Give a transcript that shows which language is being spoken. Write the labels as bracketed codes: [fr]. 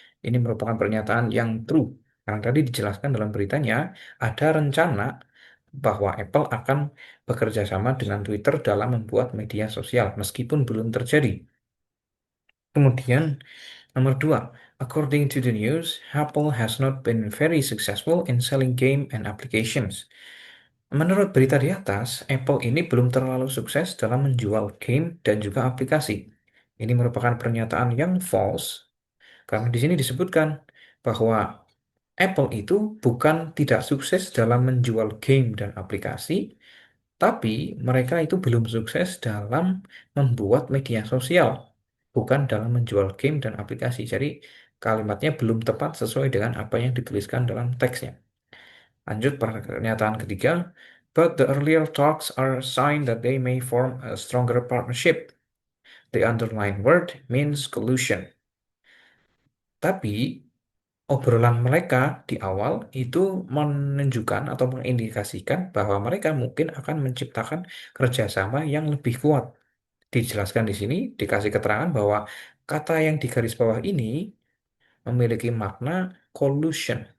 [id] Ini merupakan pernyataan yang true. Karena tadi dijelaskan dalam beritanya ada rencana bahwa Apple akan bekerja sama dengan Twitter dalam membuat media sosial, meskipun belum terjadi. Kemudian, nomor 2, [en] according to the news, Apple has not been very successful in selling game and applications. [id] Menurut berita di atas, Apple ini belum terlalu sukses dalam menjual game dan juga aplikasi. Ini merupakan pernyataan yang false, karena di sini disebutkan bahwa Apple itu bukan tidak sukses dalam menjual game dan aplikasi, tapi mereka itu belum sukses dalam membuat media sosial, bukan dalam menjual game dan aplikasi. Jadi kalimatnya belum tepat sesuai dengan apa yang dituliskan dalam teksnya. Lanjut pernyataan ketiga, [en] but the earlier talks are a sign that they may form a stronger partnership. The underlying word means collusion. [id] Tapi obrolan mereka di awal itu menunjukkan atau mengindikasikan bahwa mereka mungkin akan menciptakan kerjasama yang lebih kuat. Dijelaskan di sini, dikasih keterangan bahwa kata yang di garis bawah ini memiliki makna collusion.